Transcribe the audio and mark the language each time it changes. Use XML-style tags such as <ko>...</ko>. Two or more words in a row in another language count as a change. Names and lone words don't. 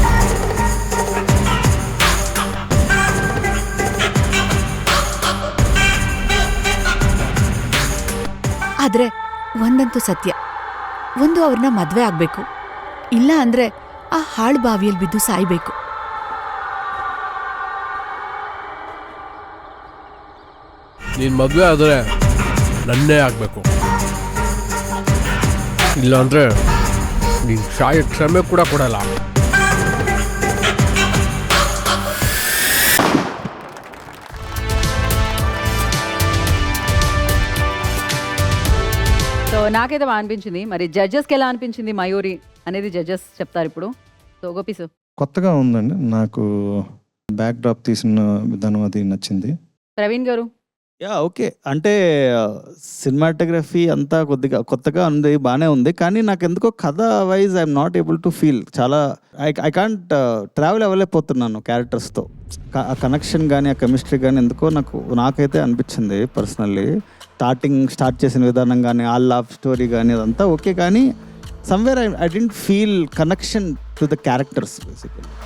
<kn>ಆದ್ರೆ ಒಂದಂತೂ ಸತ್ಯ, ಒಂದು ಅವ್ರನ್ನ ಮದ್ವೆ ಆಗ್ಬೇಕು, ಇಲ್ಲ ಅಂದ್ರೆ ಆ ಹಾಳು ಬಾವಿಯಲ್ಲಿ ಬಿದ್ದು ಸಾಯ್ಬೇಕು. ನೀನ್ ಮದ್ವೆ ಆದ್ರೆ ನನ್ನೇ ಆಗ್ಬೇಕು, ಇಲ್ಲಾಂದ್ರೆ ನೀನ್ ಶಾಯ ಕ್ಷಮೆ ಕೂಡ ಕೊಡಲ್ಲ.</kn> <te>సో నాకైతే బాగా అనిపించింది. మరి జడ్జెస్కి ఎలా అనిపించింది మయూరి అనేది జడ్జెస్ చెప్తారు ఇప్పుడు. సో గోపీసు. కొత్తగా ఉందండి, నాకు బ్యాక్ డ్రాప్ తీసిన విధానం అది నచ్చింది. ప్రవీణ్ గారు.</te> <en>yeah okay.</en> <te>అంటే సినిమాటోగ్రఫీ అంతా కొత్తగా ఉంది, బాగానే ఉంది. కానీ నాకు ఎందుకో కథ వైజ్</te> <en>I'm not able to feel.</en> <te>చాలా</te> <en>I can't travel</en> <te>అవ్వలేకపోతున్నాను క్యారెక్టర్స్తో. ఆ కనెక్షన్ కానీ ఆ కెమిస్ట్రీ కానీ ఎందుకో నాకైతే అనిపించింది పర్సనల్లీ. స్టార్ట్ చేసిన విధానం కానీ ఆ</te> <en>love story</en> <te>కానీ అదంతా ఓకే, కానీ</te> <en>somewhere I didn't feel connection to the characters basically.</en>